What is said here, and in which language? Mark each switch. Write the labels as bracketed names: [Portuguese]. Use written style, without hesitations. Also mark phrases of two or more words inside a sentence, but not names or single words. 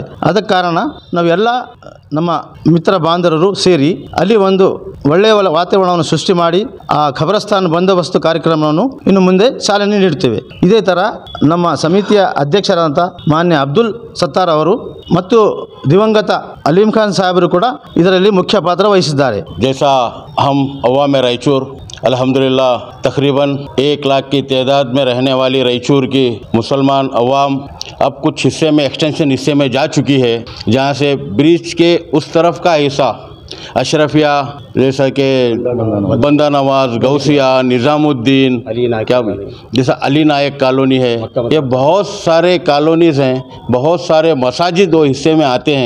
[Kannada] ಆದ ಕಾರಣ ನಾವೆಲ್ಲ ನಮ್ಮ ಮಿತ್ರ ಬಾಂಧವರು ಸೇರಿ ಅಲ್ಲಿ ಒಂದು ಒಳ್ಳೆಯ ವಾತಾವರಣವನ್ನು ಸೃಷ್ಟಿ ಮಾಡಿ ಆ ಖಬರಸ್ತಾನ್ ಬಂದೋಬಸ್ತು ಕಾರ್ಯಕ್ರಮವನ್ನು ಇನ್ನು ಮುಂದೆ ಚಾಲನೆ ನೀಡುತ್ತೇವೆ. ಇದೇ ಥರ ನಮ್ಮ ಸಮಿತಿಯ ಅಧ್ಯಕ್ಷರಾದಂಥ ಮಾನ್ಯ ಅಬ್ದುಲ್ ಸತ್ತಾರ್ ಅವರು ಮತ್ತು ದಿವಂಗತ ಅಲೀಂ ಖಾನ್ ಸಾಹೇಬರು ಕೂಡ ಇದರಲ್ಲಿ ಮುಖ್ಯ ಪಾತ್ರ ವಹಿಸಿದ್ದಾರೆ. [Hindi] जैसा हम अवाम रायचूर अल्हम्दुलिल्लाह तकरीबन 1 लाख की तादाद में रहने वाली रायचूर की मुसलमान अवाम अब कुछ हिस्से में एक्सटेंशन हिस्से में जा चुकी है, जहाँ से ब्रिज के उस तरफ का हिस्सा अशरफिया जैसा कि बंदा नवाज गौसिया निज़ामुद्दीन क्या जैसा अली नायक कॉलोनी है, ये बहुत सारे कॉलोनीज़ हैं, बहुत सारे मसाजिद वो हिस्से में आते हैं.